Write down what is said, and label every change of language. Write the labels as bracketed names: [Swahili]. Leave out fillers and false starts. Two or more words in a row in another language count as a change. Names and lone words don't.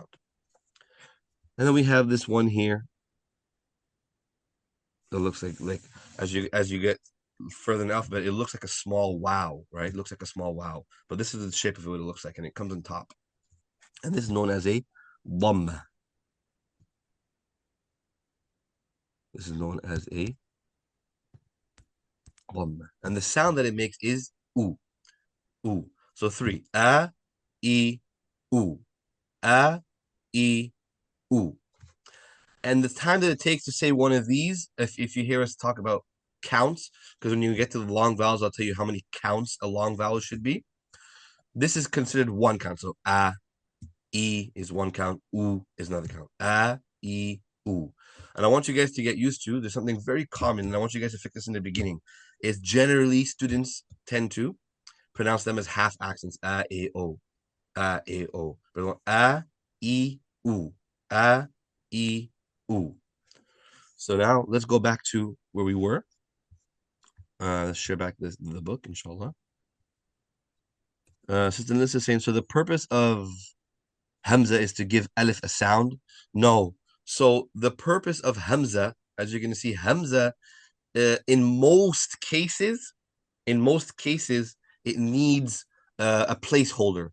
[English] And then we have this one here that looks like as you get further in the alphabet, it looks like a small wow, right? It looks like a small wow. But this is the shape of it, what it looks like, and it comes on top. And this is known as a dhamma. This is known as a dhamma. And the sound that it makes is oo, oo. So three, e, oo, e, oo. And the time that it takes to say one of these, if you hear us talk about counts, because when you get to the long vowels, I'll tell you how many counts a long vowel should be. This is considered one count. So e is one count, oo is another count. E, oo. And I want you guys to get used to, there's something very common, and I want you guys to fix this in the beginning, is generally students tend to pronounce them as half accents, e, o, e, o. But e, oo, e, oo. So now let's go back to where we were. Let's share back the book, inshallah. Sister Melissa is saying, so the purpose of Hamza is to give Alif a sound? No. So the purpose of Hamza, as you're going to see, Hamza, in most cases, it needs a placeholder.